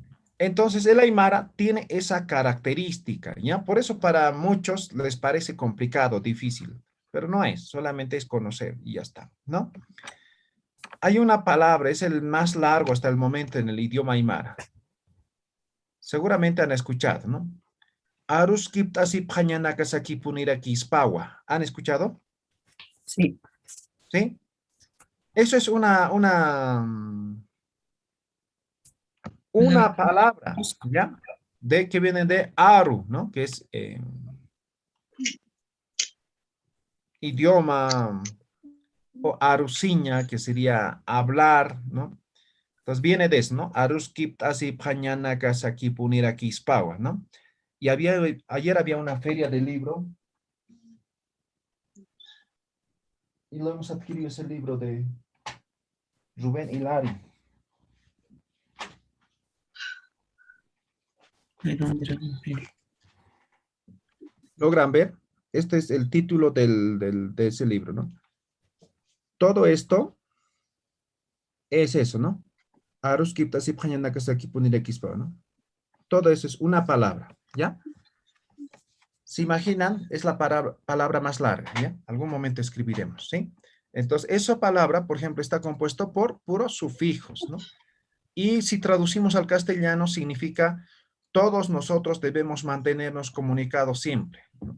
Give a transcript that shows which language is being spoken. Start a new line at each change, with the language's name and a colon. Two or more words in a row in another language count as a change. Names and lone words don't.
Spanish: Entonces, el aymara tiene esa característica, ¿ya? Por eso para muchos les parece complicado, difícil, pero no es, solamente es conocer y ya está, ¿no? Hay una palabra, es el más largo hasta el momento en el idioma aymara. Seguramente han escuchado, ¿no?
Aymara: Arus kiptasi pjañanakasaki punira kispawa.
Spanish: ¿Han escuchado? Sí. ¿Sí? Eso es una palabra, ¿ya? De que viene de aru, ¿no? Que es idioma o arusiña, que sería hablar, ¿no? Entonces viene de eso, ¿no?
Aymara: Aruskip así pañana kasaki punira kispawa,
Spanish: ¿no? Y ayer había una feria de libro y lo hemos adquirido ese libro de Rubén Hilari. ¿De dónde era la feria? ¿Logran ver? Este es el título de ese libro, ¿no? Todo esto es eso, ¿no?
Aymara: Aruskip así pañana kasaki punira kispawa,
Spanish: ¿no? Todo eso es una palabra, ¿ya? ¿Se imaginan? Es la palabra más larga, ¿ya? Algún momento escribiremos, ¿sí? Entonces, esa palabra, por ejemplo, está compuesto por puros sufijos, ¿no? Y si traducimos al castellano, significa todos nosotros debemos mantenernos comunicados siempre, ¿no?